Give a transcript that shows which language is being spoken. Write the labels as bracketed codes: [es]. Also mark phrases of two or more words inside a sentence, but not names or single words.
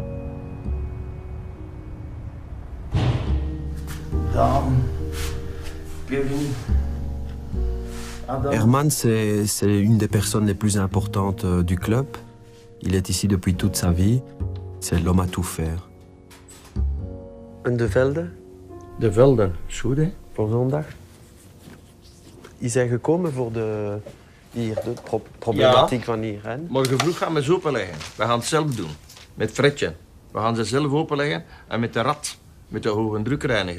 [fr] Bienvenue. Herman, c'est une des personnes les plus importantes du club. Il est ici depuis toute sa vie. C'est l'homme à tout faire. [nl] En de Velde? De Velden, is goed hè? Voor zondag. Die zijn gekomen voor de problematiek van hier. Hè? Morgen vroeg gaan we ze openleggen. We gaan het zelf doen. Met Fredje. We gaan ze zelf openleggen en met de rat. Met de hoge druk reinigen.